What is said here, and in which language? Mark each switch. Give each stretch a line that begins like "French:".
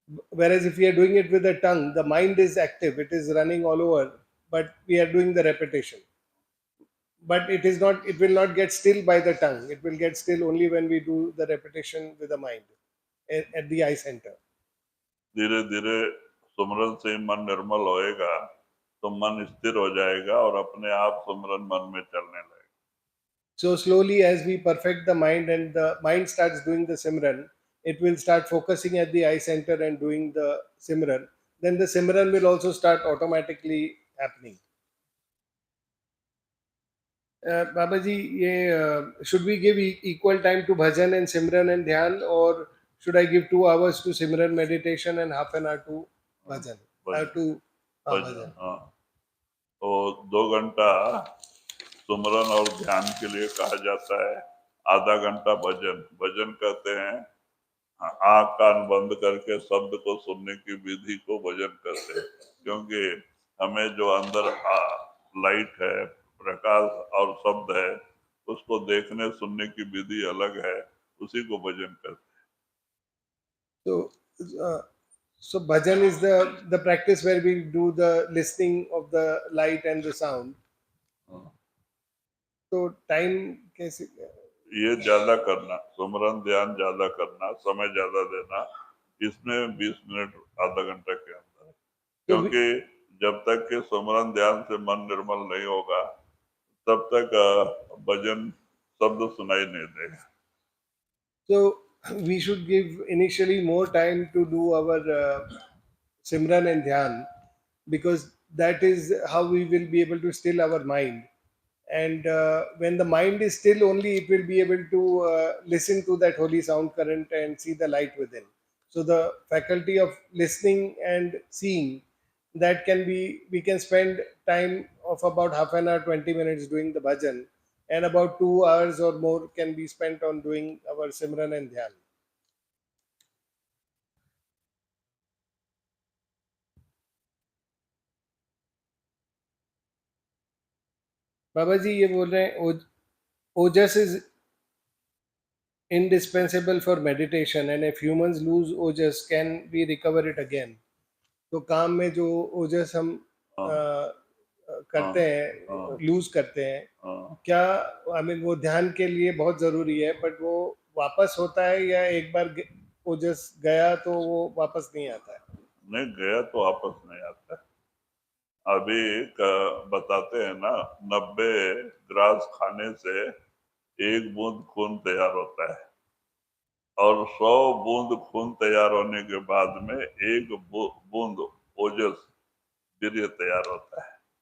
English: Whereas if we are doing it with the tongue, the mind is active, it is running all over, but we are doing the repetition. But it will not get still by the tongue. It will get still only when we do the repetition with the mind at the eye center.
Hindi: धीरे धीरे सुमरन से मन निर्मल होएगा तो मन स्थिर हो जाएगा और अपने आप सुमरन मन में चलने लगेगा।
English: So slowly, as we perfect the mind and the mind starts doing the Simran, it will start focusing at the eye center and doing the Simran. Then the Simran will also start automatically happening. Babaji, should we give equal time to bhajan and Simran and Dhyan, or should I give 2 hours to Simran meditation and half an hour to bhajan? Bhajan.
Hindi: हाँ, तो 2 घंटा सुमरन और ध्यान के लिए कहा जाता है, आधा घंटा भजन। भजन कहते हैं आंख कान बंद करके शब्द को सुनने की विधि को भजन करते हैं, क्योंकि हमें जो अंदर लाइट है, प्रकाश और शब्द है, उसको देखने सुनने की विधि अलग है, उसी को भजन करते हैं।
English: So, uh, so bhajan is the practice where we do the listening of the light and the sound.
Hindi: तो टाइम कैसे? ये ज्यादा करना, सुमरन ध्यान ज्यादा करना, समय ज्यादा देना, इसमें 20 मिनट आधा घंटा के अंदर, क्योंकि जब तक के सुमरन ध्यान से मन निर्मल नहीं होगा तब तक भजन शब्द सुनाई नहीं देगा.
English: So we should give initially more time to do our Simran and Dhyan, because that is how we will be able to still our mind. And when the mind is still, only it will be able to listen to that holy sound current and see the light within. So the faculty of listening and seeing, that can be, we can spend time of about half an hour, 20 minutes doing the bhajan, and about 2 hours or more can be spent on doing our Simran and Dhyan.
Hindi: बाबा जी ये बोल रहे हैं,
English: Ojas is indispensable for meditation, and if humans lose ojas, can we recover it again?
Hindi: तो काम में जो ओजस हम करते हैं, लूज करते हैं, क्या
English: I mean
Hindi: वो ध्यान के लिए बहुत जरूरी है, बट वो वापस होता है या एक बार ओजस गया तो वो वापस नहीं आता है? नहीं गया तो वापस नहीं आता. अभी बताते हैं ना, 90 ग्रास खाने से 1 बूंद खून तैयार होता है, और 100 बूंद खून तैयार होने के बाद में 1 बूंद ओजस वीर्य तैयार होता है.